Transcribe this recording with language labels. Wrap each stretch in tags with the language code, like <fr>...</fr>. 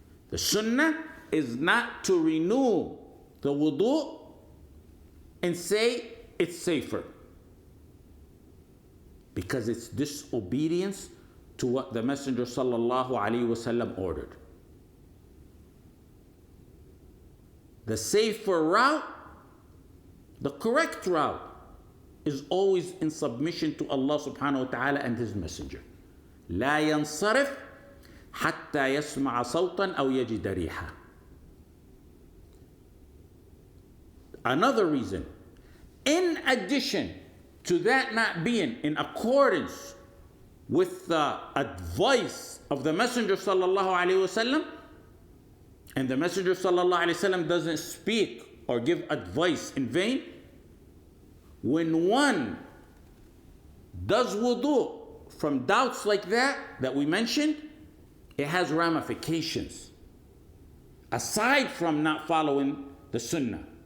<en>The sunnah is not to renew the wudu and say it's safer, because it's disobedience to what the Messenger sallallahu alaihi wasallam ordered. The safer route, the correct route, is always in submission to Allah subhanahu wa ta'ala and His Messenger.</en> <ar>لا ينصرف حتى يسمع صوتا أو يجد ريحا.</ar> <en>Another reason, in addition to that not being in accordance with the advice of the Messenger sallallahu alaihi wasallam, and the Messenger sallallahu alaihi wasallam doesn't speak or give advice in vain, when one does wudu from doubts like that we mentioned, it has ramifications aside from not following the sunnah.</en>